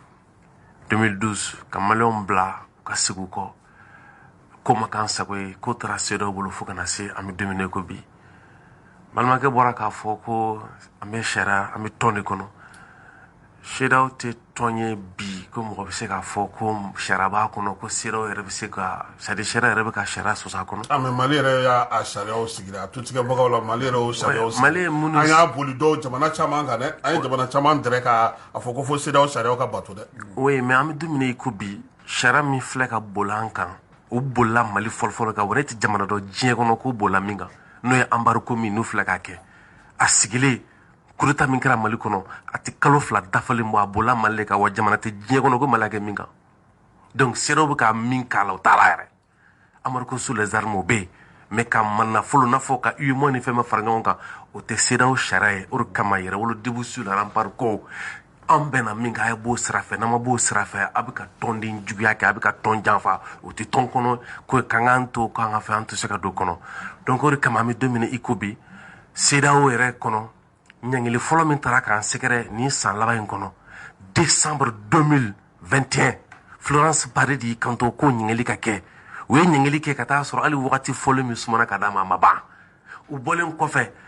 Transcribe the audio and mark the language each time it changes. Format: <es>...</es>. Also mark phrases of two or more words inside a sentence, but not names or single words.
<bm>2012 ka Maliens bila ka segin u kɔ ko ma k'an sago ye k'o taara CEDEAO bolo fo kana se an bɛ don min na i ko bi balimakɛ bɔra k'a fɔ ko an bɛ sariya an bɛ tɔn de kɔnɔ CEDEAO tɛ tɔn ye bi ko mɔgɔ bɛ se k'a fɔ ko sariya b'a kɔnɔ ko CEDEAO yɛrɛ bɛ se ka c'est-à-dire sariya yɛrɛ bɛ ka sariya sɔsɔ a kɔnɔ. mais Mali yɛrɛ y'a sariyaw sigi a tutigɛbagaw la Mali yɛrɛ y'o sariyaw sigi Mali ye minnu an y'a boli dɔw jamana caman kan dɛ an ye jamana caman dɛrɛ k'a fɔ ko fo CEDEAO sariyaw ka bato dɛ. oui mais an bɛ don min na i ko bi sariya min filɛ ka boli an kan o bolila Mali fɔlɔfɔlɔ kan wa ne tɛ jamana dɔ diɲɛ kɔnɔ k'o bolila min kan n'o ye embargo min n'o filɛ k'a kɛ a sigilen</bm> <fr>coup d'état</fr> <bm>min kɛra Mali kɔnɔ a tɛ kalo fila dafalen bɔ a bolila Mali de kan wa jamana tɛ diɲɛ kɔnɔ ko Mali kɛ min kan donc CEDEAO bɛ ka min k'a la o t'a la yɛrɛ</bm> <fr>embargo sur les armes</fr> <bm>o bɛ yen mais ka manafolo n'a fɔ ka UEMOA ni fɛn bɛɛ fara ɲɔgɔn kan o tɛ CEDEAO sariya ye o de kama yɛrɛwolo</bm> <fr>debout sur les remparts</fr> <bm>ko an bɛnna min kan a ye b'o sira fɛ n'an ma b'o sira fɛ a bɛ ka tɔnden juguya kɛ a bɛ ka tɔn janfa o tɛ tɔn kɔnɔ ko k'an k'an to k'an ka fɛ an tɛ se ka don kɔnɔ donc o de kama an bɛ don min na i ko bi CEDEAO yɛrɛ kɔnɔ ɲangili fɔlɔ min taara k'an sɛgɛrɛ nin san laban in kɔnɔ décembre 2021 Florence Paré de y'i kanto ko ɲangili ka kɛ u ye ɲangili kɛ ka taa sɔrɔ hali wagati fɔlen min sumana ka d'a ma a ma ban u bɔlen kɔfɛ</bm>